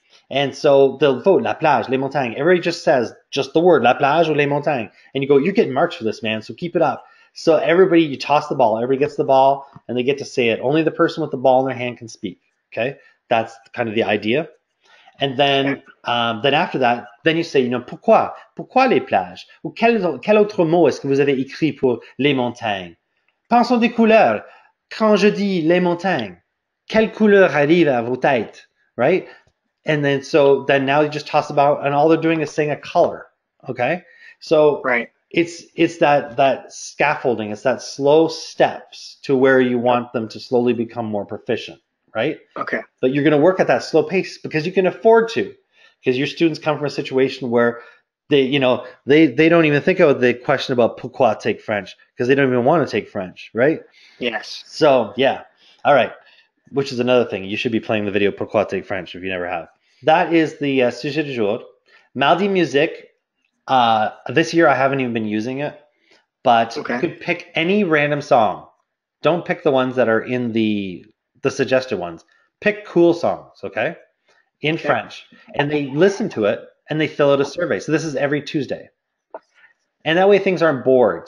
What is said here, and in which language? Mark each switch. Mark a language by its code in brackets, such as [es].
[en] And so they'll vote [fr] la plage, les montagnes. [en] Everybody just says just the word [fr] la plage ou les montagnes. [en] And you go, you're getting marks for this, man, so keep it up. So everybody, you toss the ball. Everybody gets the ball, and they get to say it. Only the person with the ball in their hand can speak. Okay, that's kind of the idea. And then after that, then you say, [fr] pourquoi les plages? Ou quel autre mot est-ce que vous avez écrit pour les montagnes? Pensons des couleurs. Quand je dis les montagnes, quelle couleur arrive à vos têtes, [en] right? And then now you just toss about, and all they're doing is saying a color. Okay, so right. It's that scaffolding. It's that slow steps to where you want them to slowly become more proficient, right? Okay. But you're going to work at that slow pace because you can afford to, because your students come from a situation where they don't even think of the question about pourquoi take French because they don't even want to take French, right? Yes. So yeah, all right. Which is another thing. You should be playing the video Pourquoi take French if you never have. That is the [fr] sujet du jour. Mardi musique. [en] This year I haven't even been using it, but you could pick any random song. Don't pick the ones that are in the suggested ones. Pick cool songs, okay? In French. And they listen to it and they fill out a survey. So this is every Tuesday. And that way things aren't bored.